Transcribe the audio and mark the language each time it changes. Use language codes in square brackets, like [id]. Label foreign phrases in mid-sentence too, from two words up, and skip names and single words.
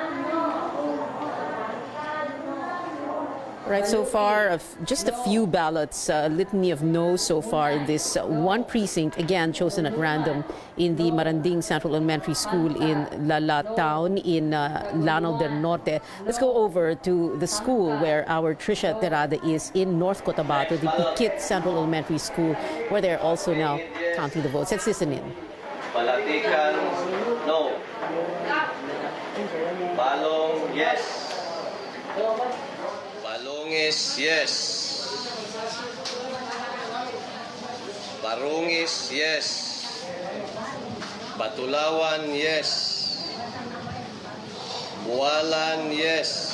[en] Right, so far, just a few ballots, a litany of no's so far in this one precinct, again chosen at random in the Maranding Central Elementary School in Lala Town in Lanao del Norte. Let's go over to the school where our Trisha Terada is in North Cotabato, the Pikit Central Elementary School, where they're also now counting the votes. Let's listen in. Palatikan, no. Balong, yes. Balongis, yes. Barungis, yes. Batulawan, yes. Buwalan, yes.